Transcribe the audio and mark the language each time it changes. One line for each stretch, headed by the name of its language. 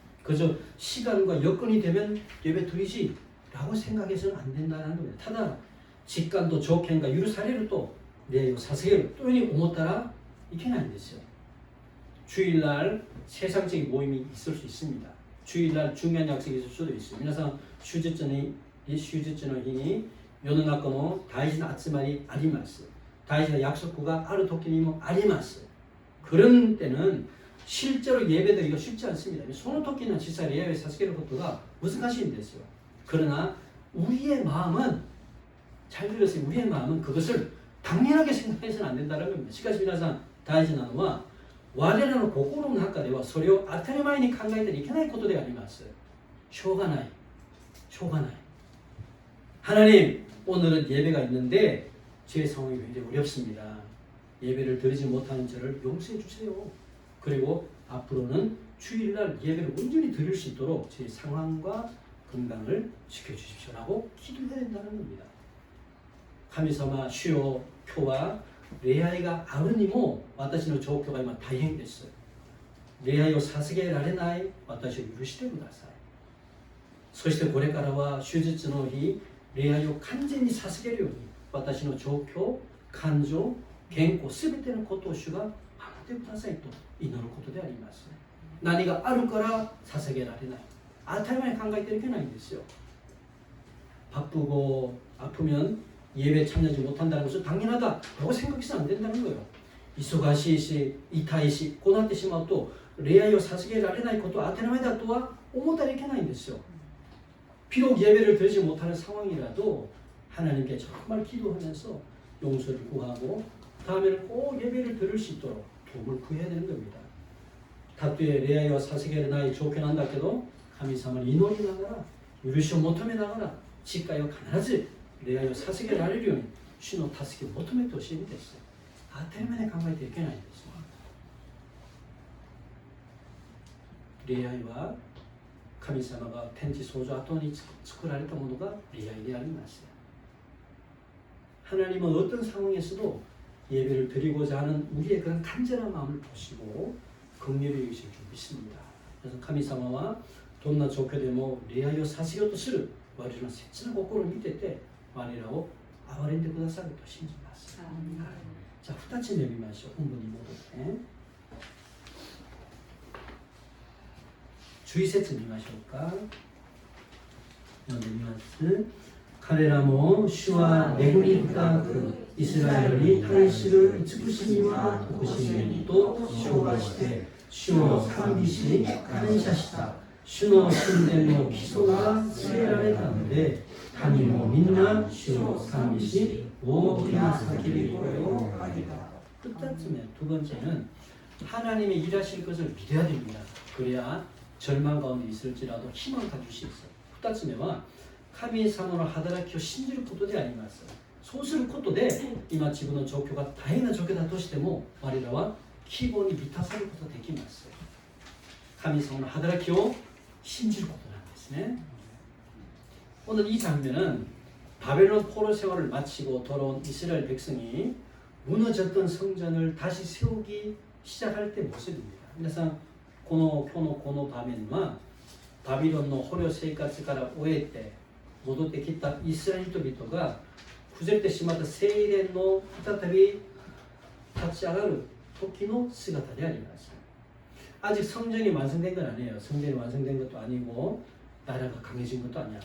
Korean: 그저 시간과 여건이 되면 예배 드리지라고 생각해서는 안 된다는 겁니다.
Japanese: ただ時間と条件が許されると礼を捧げるというふうに思ったらいけないんですよ。
Korean: 주일날 세상적인 모임이 있을 수 있습니다. 주일날 중요한 약속이 있을 수도 있어요.
Japanese: 皆さん手術の日に世の中の大事な集まりあります。大事な約束がある時にもあります。
Korean: 그런 때는 실제로 예배드리기가 쉽지 않습니다.
Japanese: その時に実際礼を捧げることが難しいんですよ。
Korean: 그러나 우리의 마음은 잘 들으세요. 우리의 마음은 그것을 당연하게 생각해서는 안 된다는 겁니다.
Japanese: しかし皆さん大事なのは我らの心の中ではそれを当たり前に考えてはいけないことであります。しょうがない。
Korean: 하나님, 오늘은 예배가 있는데 제 상황이 굉장히 어렵습니다. 예배를 드리지 못하는 저를 용서해 주세요. 그리고 앞으로는 주일날 예배를 온전히 드릴 수 있도록 제 상황과 건강을 지켜주십시오라고 기도해야 된다는 겁니다.
Japanese: 神様、主よ、今日は礼拝があるにも私の状況が今大変です。礼拝を捧げられない私を許してください。そしてこれからは手術の日、礼拝を完全に捧げるように私の状況、感情、健康すべてのことを主が守ってくださいと祈ることであります。何があるから捧げられない。当たり前に考えてはいけないんですよ。
Korean: 바쁘고 아프면 예배 참여하지 못한다는 것은 당연하다라고 생각해서는 안 된다는 거예요.
Japanese: 忙しいし、痛いし、こうなってしまうと礼拝を捧げられないことは当たり前だとは思ったらいけないんですよ。
Korean: 비록 예배를 드리지 못하는 상황이라도 하나님께 정말 기도하면서 용서를 구하고 다음에는 꼭 예배를 드릴 수 있도록 도움을 구해야 되는 겁니다.
Japanese: たとえ礼拝を捧げられない状況なんだけど神様に祈りながら許しを求めながら誓いを必ず礼拝を捧げられるように主の助けを求めてほしいんです。当たり前に考えてはいけないんです。礼拝は神様が天地創造後に作られたものが礼拝であります。
Korean: 하나님은 어떤 상황에서도 예배를 드리고자 하는 우리의 그런 간절한 마음을 보시고 긍휼히 여기실 줄 믿습니다. 그래서
Japanese: 神様はどんな状況でも礼拝をさせようとする我々の切な心を見てて我らを憐れんでくださると信じます。じゃあ2つ目見ましょう。本文に戻って11節見ましょうか。読んでみます。彼らも主は恵み深くイスラエルに対する慈しみは徳しみと称賛して主を賛美し感謝した。主の神殿の基礎が据えられたので民もみんな主を賛美し大きな叫び声を上げた。 2つ目,
Korean: 두 번째는 하나님의 일하실 것을 믿어야 됩니다. 그래야 절망 가운데 있을지라도 희망을 가질 수 있어요.
Japanese: 二つ目は神様の働きを信じることであります。そうすることで今自分の状況が大変な状況だとしても我らは希望に満たされることができます。神様の働きを信じることなんですね。
Korean: 오늘 이 장면은 바벨론 포로 생활을 마치고 돌아온 이스라엘 백성이 무너졌던 성전을 다시 세우기 시작할 때 모습입니다. 그래서
Japanese: この今日のこの場面はバビロンの捕虜生活から終えて戻ってきたイスラエル人々が崩れてしまった聖殿の再び立ち上がる時の姿であります。
Korean: 아직 성전이 완성된 건 아니에요. 성전이 완성된 것도 아니고 나라가 강해진 것도 아니야.